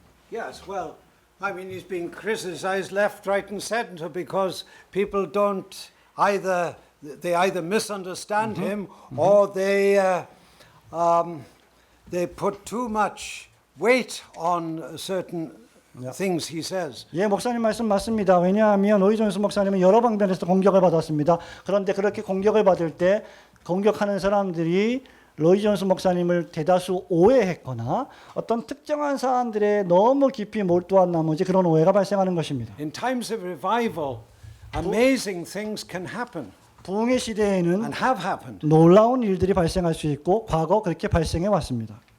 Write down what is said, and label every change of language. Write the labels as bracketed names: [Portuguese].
[English] Yes, well, I mean, he's being criticized left, right, and center because people either misunderstand him or they put too much weight on certain things he says. [Korean] 예, 목사님 말씀 맞습니다. 왜냐하면 로이 존스 목사님은 여러 방면에서 공격을 받았습니다. 그런데 그렇게 공격을 받을 때 공격하는 사람들이 로이 존스 목사님을 대다수 오해했거나 어떤 특정한 사안들에 너무 깊이 몰두한 나머지 그런 오해가 발생하는 것입니다. [English] In times of revival, amazing things can happen [Korean] 부흥의 시대에는 [English] and have happened, [Korean] 놀라운 일들이 발생할 수 있고 과거 그렇게 발생해 왔습니다.